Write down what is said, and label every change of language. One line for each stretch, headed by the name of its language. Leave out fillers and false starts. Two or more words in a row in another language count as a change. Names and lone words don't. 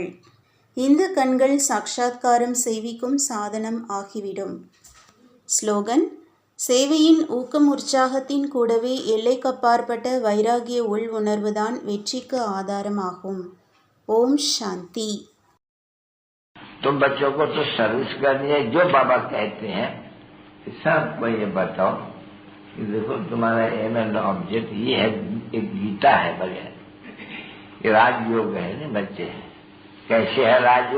Tamil: இந்த கண்கள் சாட்சா்காரம் செய்விக்கும் சாதனம் ஆகிவிடும். ஸ்லோகன்: சேவையின் ஊக்கம் உற்சாகத்தின் கூடவே எல்லைக்கப்பாற்பட்ட வைராகிய உள் உணர்வுதான் வெற்றிக்கு ஆதாரமாகும். ஓம் சாந்தி.
Hindi: तो बच्चों को तो सर्विस करनी है, जो बाबा कहते हैं सबको ये बताओ कि देखो तुम्हारा
English: aim and object
Hindi: ये है, एक गीता है बगैर, ये राजयोग है ना बच्चे। कैसे है राजयोग?